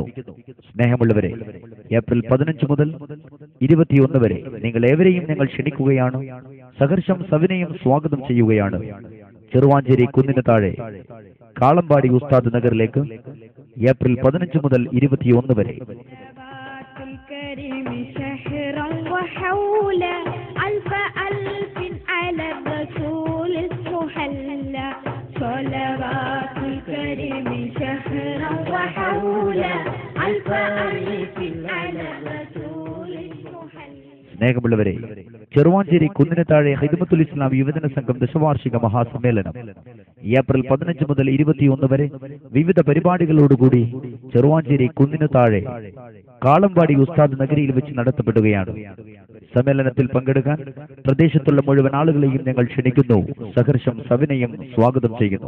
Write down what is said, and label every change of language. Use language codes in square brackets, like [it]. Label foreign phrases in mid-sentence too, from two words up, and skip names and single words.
[ml] സ്നേഹമുള്ളവരെ, ഏപ്രിൽ 15 മുതൽ 21 വരെ നിങ്ങൾ ഏവരെയും ഞങ്ങൾ ക്ഷണിക്കുകയാണ്, സഹർഷം സവിനയം സ്വാഗതം ചെയ്യുകയാണ്. ചെറുവാഞ്ചേരി കുന്നിന് താഴെ കാളമ്പാടി ഉസ്താദ് നഗറിലേക്ക് ഏപ്രിൽ 15 മുതൽ 21 വരെ. [ar] وحولا ألف ألف على الرسول المحلى صلوات الكريم شهرا وحولا ألف ألف على الرسول المحلى. [ml] സ്നേഹമുള്ളവരെ, ചെറുവാഞ്ചേരി കുന്നിന് താഴെ ഖിദ്മത്തുൽ ഇസ്ലാം യുവജന സംഘം ദശവാർഷിക മഹാസമ്മേളനം ഏപ്രിൽ 15 മുതൽ 21 വരെ വിവിധ പരിപാടികളോടുകൂടി ചെറുവാഞ്ചേരി കുന്നിന് താഴെ കാളമ്പാടി ഉസ്താദ് നഗരിയിൽ വെച്ച് നടത്തപ്പെടുകയാണ്. സമ്മേളനത്തിൽ പങ്കെടുക്കാൻ പ്രദേശത്തുള്ള മുഴുവൻ ആളുകളെയും ഞങ്ങൾ ക്ഷണിക്കുന്നു, സഹർഷം സവിനയം സ്വാഗതം ചെയ്യുന്നു.